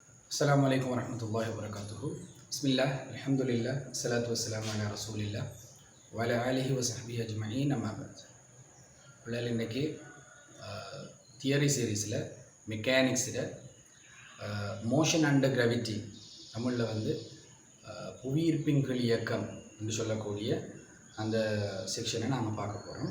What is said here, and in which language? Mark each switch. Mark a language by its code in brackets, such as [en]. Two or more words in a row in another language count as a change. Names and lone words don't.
[ar] السلام عليكم ورحمة الله وبركاته. بسم الله، الحمد لله، الصلاة والسلام على رسول الله وعلى آله وصحبه أجمعين أما بعد. [ta] பிள்ளைகள் இன்றைக்கி [en] theory series-il mechanics-il motion under gravity [ta] தமிழில் வந்து புவியீர்ப்பின் கீழ் இயக்கம் என்று சொல்லக்கூடிய அந்த செக்ஷனை நாங்கள் பார்க்க போகிறோம்.